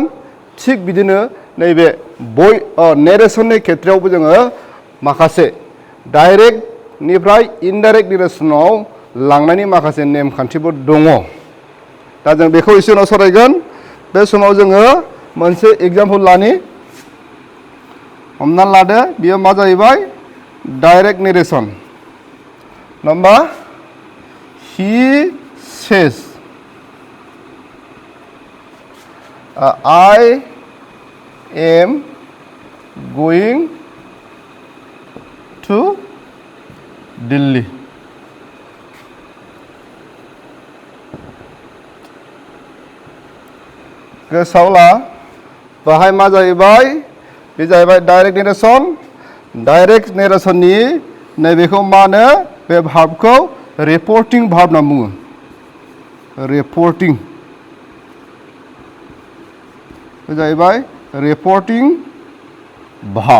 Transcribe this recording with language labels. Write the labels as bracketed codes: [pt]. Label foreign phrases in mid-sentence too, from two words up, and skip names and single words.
[brx] थिग बिदिनो नैबे नेरेसननि खेथ्रआवबो जोङो माखासे डाइरेक्टनिफ्राय इनडाइरेक्ट नेरेसनाव लांनायनि माखासे नेमखान्थिफोर दङ। दा जों बेखौ एसे उनाव सावरायगोन। बे समाव जोङो मोनसे एग्जाम्पल लानि। हमना लादो बियो मा जाहैबाय? [en] direct narration. [brx] नङा होमबा? [en] he says I am going to Delhi. गोसोआव ला बाहाय मा जाहैबाय? बे जाहैबाय direct narration. डाइरेक्ट नेरेसननि नैबेखौ मा होनो? बे भार्बखौ reporting verb होनना बुङो। रिपर्टिं बे जाहैबाय reporting verb.